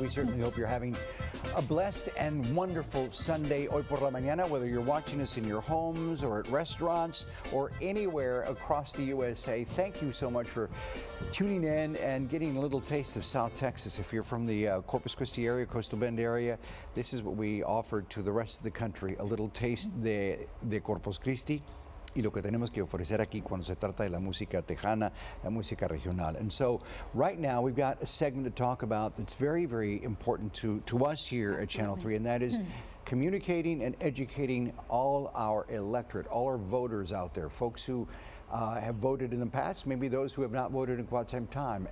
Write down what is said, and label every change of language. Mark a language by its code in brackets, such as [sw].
[en] We certainly hope you're having a blessed and wonderful Sunday [es] hoy por la mañana, [en] whether you're watching us in your homes or at restaurants or anywhere across the USA. Thank you so much for tuning in and getting a little taste of South Texas. If you're from the Corpus Christi area, Coastal Bend area, this is what we offered to the rest of the country, a little taste de Corpus Christi. [es] Y lo que tenemos que ofrecer aquí cuando se trata de la música tejana, la música regional. [en] And so right now we've got a segment to talk about that's very, very important to us here at Channel 3, and that is communicating and educating all our electorate, all our voters out there, folks who have voted in the past, maybe those who have not voted in quite some time.